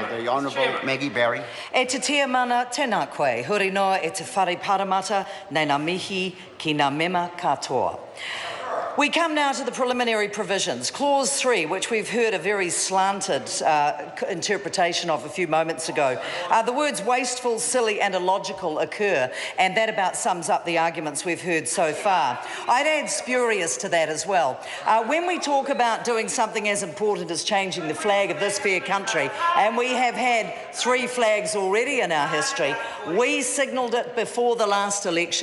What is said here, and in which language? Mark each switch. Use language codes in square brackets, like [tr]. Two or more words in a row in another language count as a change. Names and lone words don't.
[en] The Honourable Maggie Barry. [mi] E te tia mana tēnā koe, huri noa e te whare paramata, nei ngā mihi ki ngā mema katoa. [en] We come now to the preliminary provisions. Clause 3, which we've heard a very slanted interpretation of a few moments ago. The words wasteful, silly and illogical occur, and that about sums up the arguments we've heard so far. I'd add spurious to that as well. When we talk about doing something as important as changing the flag of this fair country, and we have had 3 flags already in our history, we signalled it before the last election.